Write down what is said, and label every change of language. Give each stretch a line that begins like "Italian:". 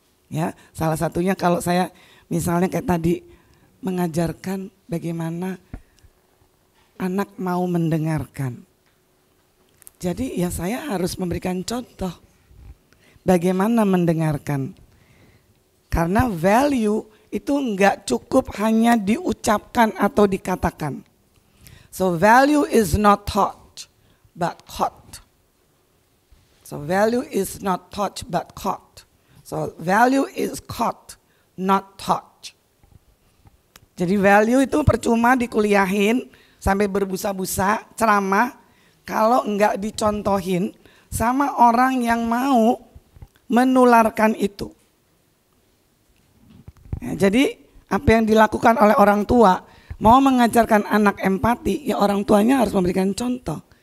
Indonesian: Ya, salah satunya kalau saya misalnya kayak tadi mengajarkan bagaimana anak mau mendengarkan. Jadi ya saya harus memberikan contoh bagaimana mendengarkan. Karena value itu enggak cukup hanya diucapkan atau dikatakan.
English: So value is not taught but caught. So value is not taught but caught. So value is caught, not taught.
Indonesian: Jadi value itu percuma dikuliahin sampai berbusa-busa ceramah kalau enggak dicontohin sama orang yang mau menularkan itu. Ya, jadi apa yang dilakukan oleh orang tua mau mengajarkan anak empati, ya orang tuanya harus memberikan contoh.